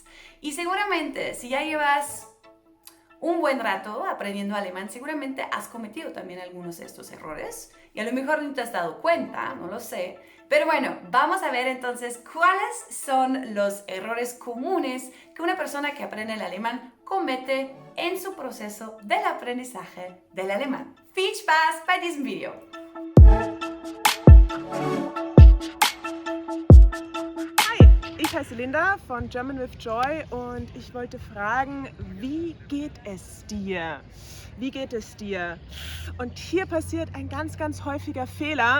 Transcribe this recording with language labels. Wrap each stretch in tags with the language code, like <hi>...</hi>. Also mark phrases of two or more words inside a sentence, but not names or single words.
<es>Y seguramente si ya llevas un buen rato aprendiendo alemán, seguramente has cometido también algunos de estos errores y a lo mejor no te has dado cuenta, no lo sé. Pero bueno, vamos a ver entonces cuáles son los errores comunes que una persona que aprende el alemán comete en su proceso del aprendizaje del alemán.</es> <de>Viel Spaß bei diesem Video! Hi, ich heiße Linda von German with Joy und ich wollte fragen, wie geht es dir? Wie geht es dir? Und hier passiert ein ganz häufiger Fehler.</de>